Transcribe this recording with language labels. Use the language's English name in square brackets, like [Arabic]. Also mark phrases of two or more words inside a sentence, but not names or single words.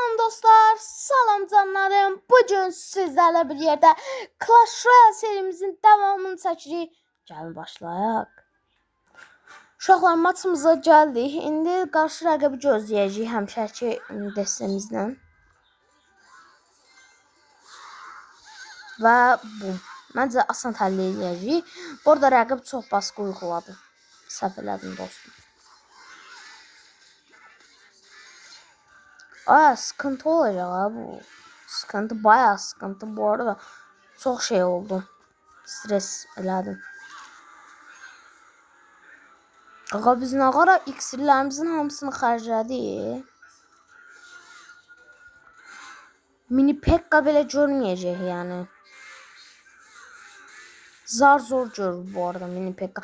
[Azerbaijani] dostlar, salam canlarım. [Turkish] Bugün sizlerle bir yerde Clash Royale serimizin devamını çəkirik. [Azerbaijani] Gəlin başlayaq. Uşaqlar maçımıza gəldik. İndi qarşı rəqibi gözləyəcəyik həmişəki dəstəmizlə. Və bu. Məncə asan həll edəcəyik. Bu arada rəqib çox [Turkish] baskı uyguladı. [Azerbaijani] Səhv elədim dostum. [Turkish] Sıkıntı olacak abi bu. Sıkıntı, bayağı sıkıntı. Bu arada çok şey oldu. [Azerbaijani] Stres elədim. Qaqa biz nə qara iksirlərimizin hamısını xərclədik. Mini Pekka belə görməyəcək yəni. Zor görür bu arada Mini Pekka.